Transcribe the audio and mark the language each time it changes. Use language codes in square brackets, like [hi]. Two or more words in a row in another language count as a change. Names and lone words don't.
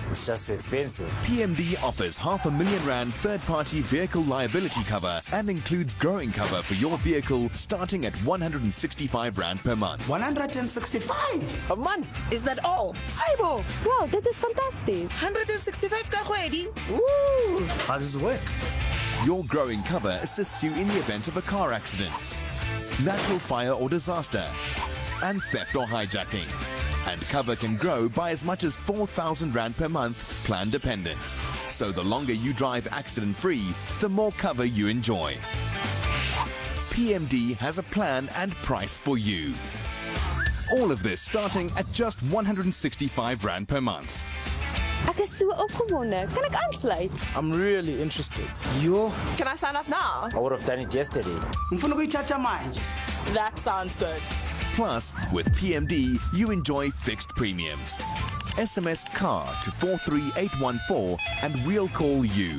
[en] It's just too expensive. PMD offers R500,000 third-party vehicle liability cover and includes growing cover for your vehicle starting at 165 Rand per month. 165 a month? Is that all? Aibo! Wow, that is fantastic. [st] 165 ka kgwedi? Ooh! [en] How does it work? Your growing cover assists you in the event of a car accident, natural fire or disaster, and theft or hijacking. And cover can grow by as much as 4,000 Rand per month, plan dependent. So the longer you drive accident-free, the more cover you enjoy. PMD has a plan and price for you. All of this starting at just 165 Rand per month. [af] Ek is so opgewonde. Kan ek aansluit? [en] I'm really interested. You? Can I sign up now? I would have done it yesterday. That sounds good. Plus, with PMD, you enjoy fixed premiums. SMS CAR to 43814 and we'll call you.